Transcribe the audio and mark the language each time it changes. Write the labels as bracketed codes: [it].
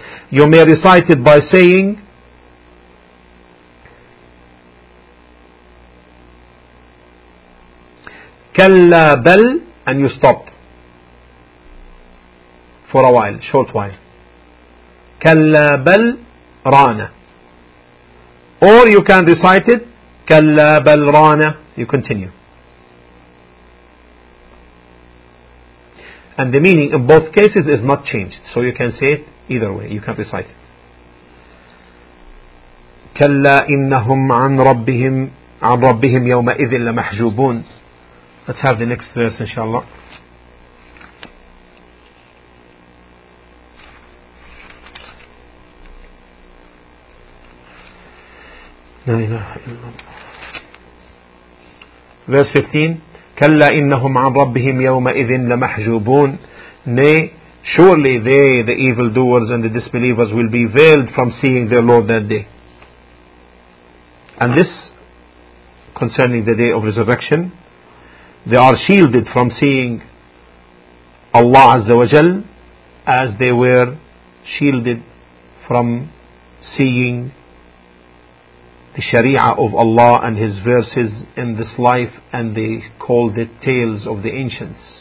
[en] You may recite it by saying, [ar] كَلَّا بَلْ, [en] and you stop for a while, short while. [ar] كَلَّا بَلْ رَانَ, [en] Or you can recite it, [ar] كلا بل رانا. [en] You continue. And the meaning in both cases is not changed. So you can say it either way. You can recite it. [ar] كلا إنهم عن ربهم عن ربهم يومئذ لمحجوبون. [en] Let's have the next verse inshallah. Verse 15. [ar] كلا إنهم عن ربهم يومئذ لمحجوبون. [en] Nay, surely they, the evil doers and the disbelievers, will be veiled from seeing their Lord that day. And this concerning the day of resurrection, they are shielded from seeing Allah Azza wa Jal as they were shielded from seeing the Sharia of Allah and His verses in this life, and they called it tales of the ancients.